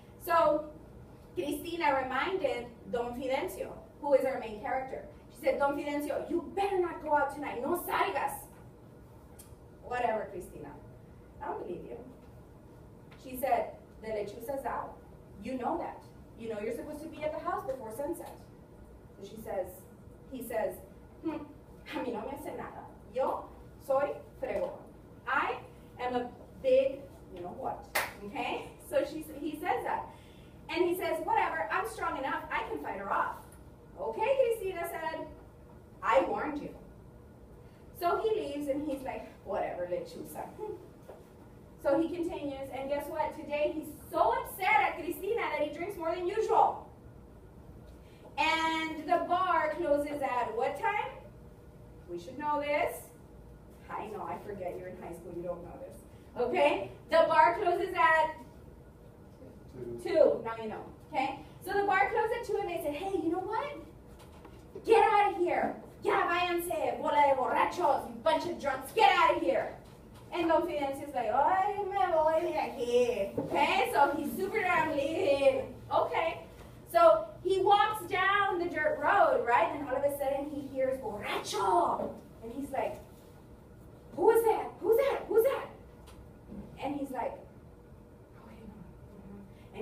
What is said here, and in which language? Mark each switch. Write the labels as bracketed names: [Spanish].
[English] So, Cristina reminded Don Fidencio, who is our main character. She said, Don Fidencio, you better not go out tonight. [Spanish] No salgas. [English] Whatever, Cristina. I don't believe you. She said, the Lechuza's out. You know that. You know you're supposed to be at the house before sunset. So he says, [Spanish] a mí no me hace nada. Yo soy fregón. [English] I am a big, you know what, okay? So he says that. And he says, whatever, I'm strong enough, I can fight her off. Okay, Cristina said, I warned you. So he leaves and he's like, whatever, Lechuza. So he continues, and guess what? Today he's so upset at Cristina that he drinks more than usual. And the bar closes at what time? We should know this. I know, I forget, you're in high school, you don't know this. Okay? The bar closes at 2. Now you know. Okay? So the bar closed at 2 and they said, hey, you know what? Get out of here. [Spanish] Ya váyanse, bola de borrachos, [English] you bunch of drunks, get out of here. And Don Fidencio's like, [Spanish] ay, me voy de aquí. [English] Okay? So he's super down leaving. Okay. So he walks down the dirt road, right? And all of a sudden he hears borracho. And he's like, who is that? Who's that? Who's that? And he's like, oh, wait, no.